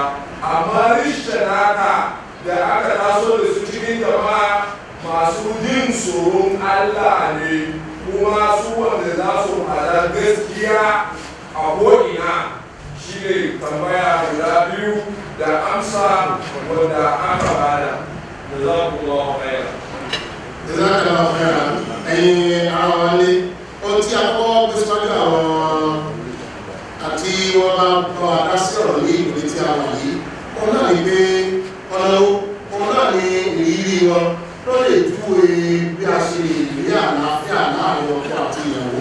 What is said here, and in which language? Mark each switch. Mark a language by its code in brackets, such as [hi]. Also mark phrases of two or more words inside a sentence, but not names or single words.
[ha] Amma Rishtanata da aka taso da su cikin jama'a masu jin tsoron Allah ne, kuma su wanda za su hada gaskiya a ko'ina. Shi ne tambaya guda biyu da amsa wanda aka bada. [ar] جزاكم الله خيرا. جزاك الله خيرا. [yo] Ẹ̀yin ara wa ní ohun tí a kọ́ gbé síwájú àwọn àti wọ́n bá bọ́ adá sí ọ̀rọ̀ ní ìpínlẹ̀ tí a wà yìí. Òun náà ní pé òun náà ní ìrírí wọn ló lè júwe bí a ṣe lè rí àlàáfíà láàrin ọkọ àti ìyàwó.